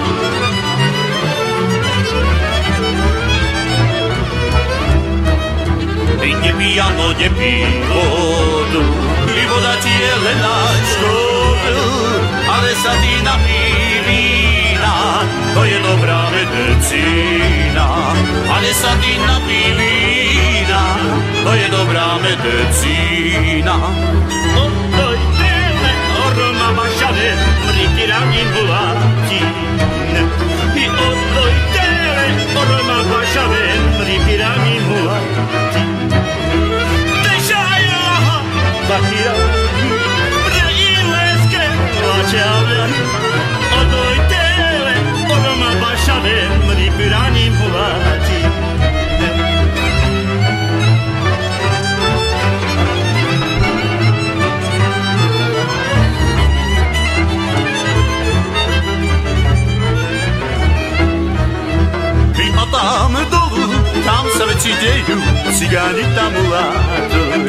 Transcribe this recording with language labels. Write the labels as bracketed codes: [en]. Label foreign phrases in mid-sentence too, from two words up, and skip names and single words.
[sk] Nepijano, nepij vodu, i voda ti je len na škodu, ale sa ty napí vína, to je dobrá medicína. Ale sa ty napí vína, to je dobrá medicína. [rom] Ottoi tele orma mašane, pripiraním vlátín. I ottoi tele orma mašane, pripiraním vlátín. Bakira, brajileske lačavlja, odoj tele, orma bašave, mripiranim vlati. [sk] A tam dolu, tam sa veci dejú, cigáni tam mláduj.